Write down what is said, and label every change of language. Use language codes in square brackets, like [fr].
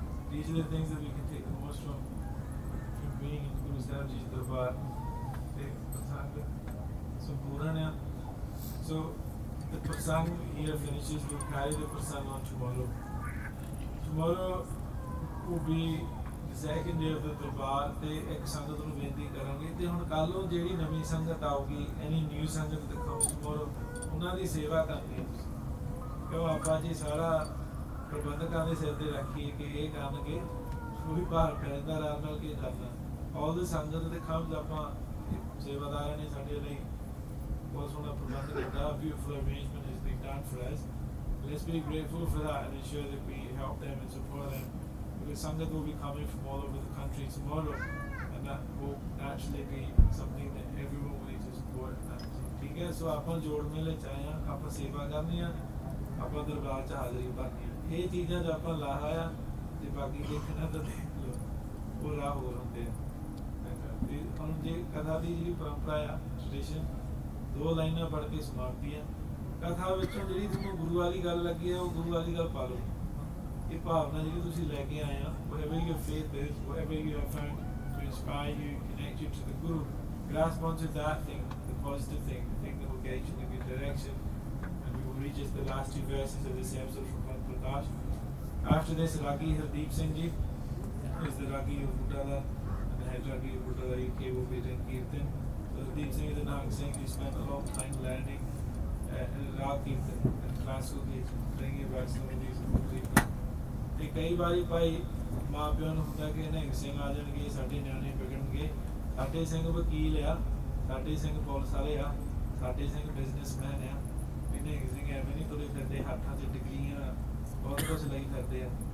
[en] These are the things that we can take the most from being in Guru Sahib Ji's Darbar. The Prasang Sampurna. So the Prasang here finishes. We'll carry the Prasang on tomorrow. Tomorrow will be the second day of the Darbar. [pa] ਤੇ ਇੱਕ ਸੰਗਤ ਨੂੰ ਬੇਨਤੀ ਕਰਾਂਗੇ, ਤੇ ਹੁਣ ਕੱਲ ਨੂੰ ਜਿਹੜੀ ਨਵੀਂ ਸੰਗਤ ਆਊਗੀ, [en] any new sangat that comes tomorrow, [pa] ਉਹਨਾਂ ਦੀ ਸੇਵਾ ਕਰਨੀ। ਕਿਉਂ ਆਪਾਂ ਜੀ ਸਾਰਾ ਪ੍ਰਬੰਧਕਾਂ ਦੇ ਸਿਰ ਤੇ ਰੱਖੀਏ ਕਿ ਇਹ ਕਰਨਗੇ, ਉਹੀ ਭਾਰ ਪੈਂਦਾ ਰਾਤ ਨਾਲ ਕੀ ਕਰਨਾ। [en] all the [pa] ਸੰਗਤ ਦੇ comes, ਆਪਾਂ ਸੇਵਾਦਾਰਾਂ ਨੇ ਸਾਡੇ ਲਈ ਬਹੁਤ ਸੋਹਣਾ ਪ੍ਰਬੰਧ ਕੀਤਾ। [en] Beautiful arrangement has been done for us. Let's be grateful for that and ensure that we help them and support them. Because Sangat will be coming from all over the country tomorrow, and that will naturally be something that everyone will need to support. [hi] ठीक है, सो [pa] ਆਪਾਂ ਜੋੜ ਮੇਲੇ ਚ ਆਏ ਹਾਂ, ਆਪਾਂ ਸੇਵਾ ਕਰਨੀ ਆ, ਆਪਾਂ ਦਰਬਾਰ ਚ ਹਾਜ਼ਰੀ ਭਰਨੀ ਆ। ਇਹ ਚੀਜ਼ਾਂ ਜੋ ਆਪਾਂ ਲਾਹਾ ਆ, ਜੇ ਬਾਕੀ ਦੇਖਣਾ ਤਾਂ ਦੇਖ ਲਓ, ਉਹ ਰਾਹ ਹੋਰ ਹੁੰਦੇ ਆ। ਹੁਣ ਜੇ ਕਥਾ ਦੀ ਜਿਹੜੀ ਪਰੰਪਰਾ ਆ, ਟ੍ਰੈਡੀਸ਼ਨ, 2 ਲਾਈਨਾਂ ਪੜ੍ਹ ਕੇ ਸਮਾਪਤੀ ਆ। ਕਥਾ ਵਿੱਚੋਂ ਜਿਹੜੀ ਤੁਹਾਨੂੰ ਗੁਰੂ ਵਾਲੀ ਗੱਲ ਲੱਗੀ ਆ, ਉਹ ਗੁਰੂ ਵਾਲੀ ਗੱਲ ਪਾ ਲਓ। ਇਹ ਭਾਵਨਾ ਜਿਹੜੀ ਤੁਸੀਂ ਲੈ ਕੇ ਆਏ ਆ, [en] whatever your faith is, whatever you have found to inspire you, connect you to the Guru, grasp onto that thing, the positive thing, the thing that will get you in a good direction. And we will read just the last 2 verses of this episode from Panth Parkash. After this, Ragi Hardeep Singh Ji is the Ragi of Butala, and the head Ragi of Butala UK will be doing Kirtan. So Hardeep Singh is a Nag Singh who spent a long time learning Rag Kirtan and classical Kirtan, bringing back some of these Kirtan. [pa] ਤੇ ਕਈ ਵਾਰੀ ਭਾਈ ਮਾਂ ਪਿਓ ਨੂੰ ਹੁੰਦਾ ਕਿ ਨਿਹੰਗ ਸਿੰਘ ਆ ਜਾਣਗੇ, ਸਾਡੇ ਨਿਆਣੇ ਵਿਗੜਨਗੇ। ਸਾਡੇ ਸਿੰਘ ਵਕੀਲ ਆ, ਸਾਡੇ ਸਿੰਘ ਪੁਲਿਸ ਵਾਲੇ ਆ, ਸਾਡੇ ਸਿੰਘ ਬਿਜ਼ਨਸਮੈਨ ਆ। ਵੀ ਨਿਹੰਗ ਸਿੰਘ ਐਵੇਂ ਨਹੀਂ ਤੁਰੇ ਫਿਰਦੇ, ਹੱਥਾਂ 'ਚ ਡਿਗਰੀਆਂ ਬਹੁਤ ਕੁਛ ਲਈ ਫਿਰਦੇ ਆ।